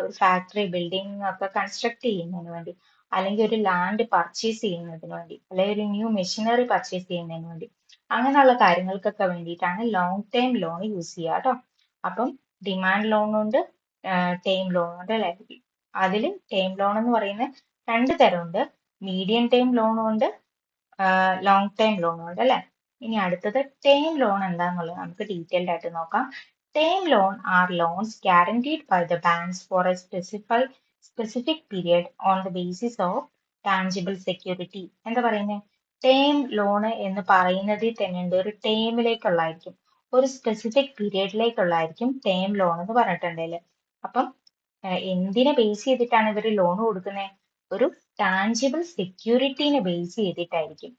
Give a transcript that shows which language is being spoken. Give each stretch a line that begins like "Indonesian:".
Malayalam: ഒരു factory building ഒക്കെ construct ചെയ്യുന്നതിന് വേണ്ടി, അല്ലെങ്കിൽ ഒരു ലാൻഡ് പർച്ചേസ് ചെയ്യുന്നതിന് വേണ്ടി, അല്ലെങ്കിൽ ഒരു ന്യൂ മെഷീനറി പർച്ചേസ് ചെയ്യുന്നതിന് വേണ്ടി, അങ്ങനെയുള്ള കാര്യങ്ങൾക്കൊക്കെ വേണ്ടിയിട്ടാണ് ലോങ് ടൈം ലോൺ യൂസ് ചെയ്യുക കേട്ടോ. അപ്പം ഡിമാൻഡ് ലോൺ ഉണ്ട്, ടൈം ലോൺ ഉണ്ട് അല്ലെ? അതിൽ ടൈം ലോൺ എന്ന് പറയുന്നത് രണ്ട് തരമുണ്ട്. മീഡിയം ടൈം ലോണും ഉണ്ട്, ലോങ് ടൈം ലോണും ഉണ്ട് അല്ലെ? ഇനി അടുത്തത് ടൈം ലോൺ എന്താന്നുള്ളത് നമുക്ക് ഡീറ്റെയിൽഡ് ആയിട്ട് നോക്കാം.
English: Time loan are loans guaranteed by the banks for a specific period on the basis of tangible security.
Malayalam: എന്താ പറയുന്നത്? ടേം ലോണ് എന്ന് പറയുന്നതിൽ തന്നെ ഉണ്ട് ഒരു ടേമിലേക്കുള്ളതായിരിക്കും, ഒരു സ്പെസിഫിക് പീരിയഡിലേക്കുള്ളതായിരിക്കും ടേം ലോൺ എന്ന് പറഞ്ഞിട്ടുണ്ടെങ്കിൽ. അപ്പം എന്തിനെ ബേസ് ചെയ്തിട്ടാണ് ഇവർ ലോൺ കൊടുക്കുന്നത്? ഒരു ടാഞ്ചിബിൾ സെക്യൂരിറ്റീനെ ബേസ് ചെയ്തിട്ടായിരിക്കും.